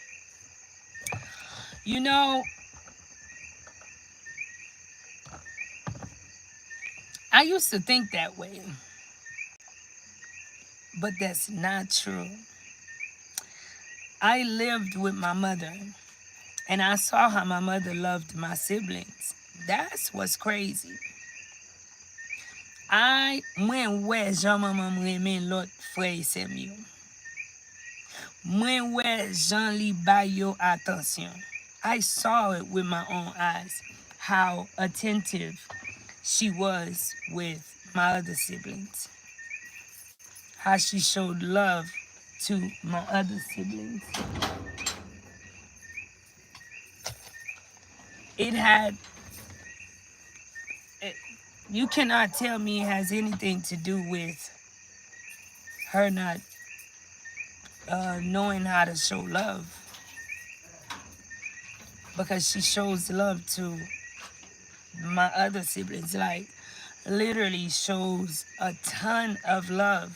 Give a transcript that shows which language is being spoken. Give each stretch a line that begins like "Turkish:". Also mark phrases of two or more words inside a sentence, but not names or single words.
English: You know, I used to think that way, but that's not true. I lived with my mother, and I saw how my mother loved my siblings. That's what's crazy.
Haitian Creole: Mwen wè jan maman mremen lot frè se myo. Mwen wè jan li bay yo atensyon.
English: I saw it with my own eyes, how attentive she was with my other siblings, how she showed love to my other siblings. It had, it, you cannot tell me it has anything to do with her not knowing how to show love, because she shows love to my other siblings, like literally shows a ton of love.